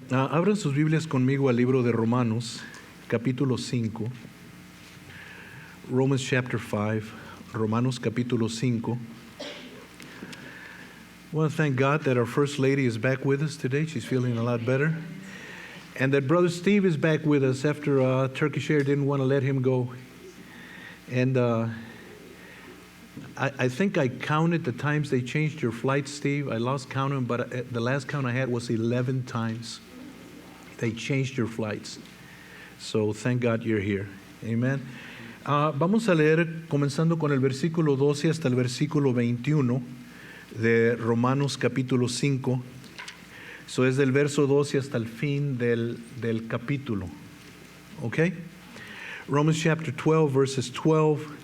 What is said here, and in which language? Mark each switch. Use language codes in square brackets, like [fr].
[es] Abran sus Biblias conmigo al libro de Romanos, capítulo 5. [en] Romans chapter 5. [es] Romanos capítulo 5. [en] I want to thank God that our First Lady is back with us today. She's feeling a lot better. And that Brother Steve is back with us after Turkish Air didn't want to let him go. And I think I counted the times they changed your flight, Steve. I lost counting, but the last count I had was 11 times they changed your flights. So thank God you're here. Amen. [es] Vamos a leer comenzando con el versículo 12 hasta el versículo 21 de Romanos capítulo 5. Eso es del verso 12 hasta el fin del capítulo. [en] Okay? Romans chapter 12, verses 12.